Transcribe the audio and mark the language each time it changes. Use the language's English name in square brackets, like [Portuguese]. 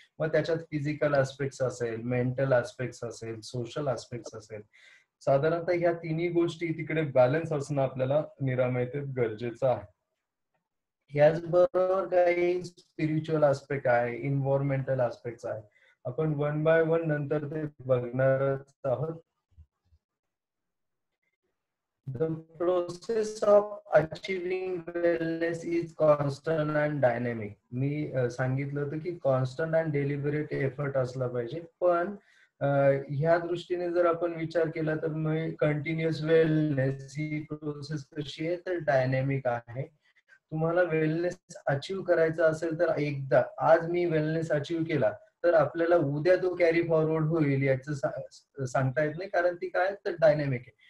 [Marathi] मग त्याच्यात physical aspects असेल, मेंटल आस्पेक्ट्स असेल, सोशल आस्पेक्ट्स असेल, साधारणतः ह्या तिन्ही गोष्टी तिकडे बॅलन्स असणं आपल्याला निरामयतेत गरजेचं आहे. याचबरोबर काही स्पिरिच्युअल आस्पेक्ट आहे, इन्व्हायरमेंटल आस्पेक्ट आहे. आपण वन बाय वन नंतर ते बघणारच आहोत. [English] The process of achieving wellness is constant and dynamic. [Marathi] मी सांगितलं होतं की [English] constant and deliberate effort [Marathi] असला पाहिजे, पण ह्या दृष्टीने जर आपण विचार केला तर मग कंटिन्युअस वेलनेस ही प्रोसेस कशी आहे तर डायनॅमिक आहे. तुम्हाला वेलनेस अचीव करायचा असेल तर एकदा आज मी वेलनेस अचीव केला तर आपल्याला उद्या तो कॅरी फॉरवर्ड होईल याचं सांगता येत नाही, कारण ती काय तर डायनॅमिक आहे.